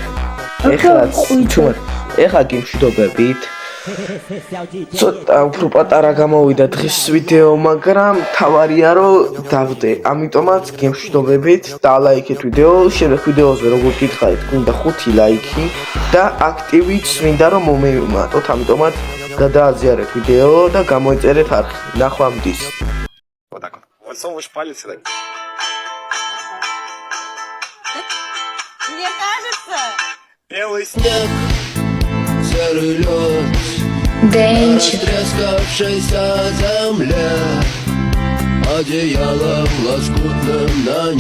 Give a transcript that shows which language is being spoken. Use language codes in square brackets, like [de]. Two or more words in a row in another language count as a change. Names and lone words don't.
[ka] ეხლა გიმშვიდობებით ცოტა უფრო პატარა გამოვიდა დღეს ვიდეო მაგრამ თავარია რომ დავდე ამიტომაც გიმშვიდობებით და ლაიქეთ ვიდეო შემდეგ ვიდეოზე როგორ გითხარით გვინდა 5 ლაიქი და აქტივიც მინდა რომ მომევიმატოთ ამიტომაც გადააზიარეთ ვიდეო და გამოიწერეთ არხი ნახვამდის [ru] Высовываешь палец и так. Мне кажется. Белый снег, серый лед, растрескавшаяся земля, одеялом лоскутным на ней.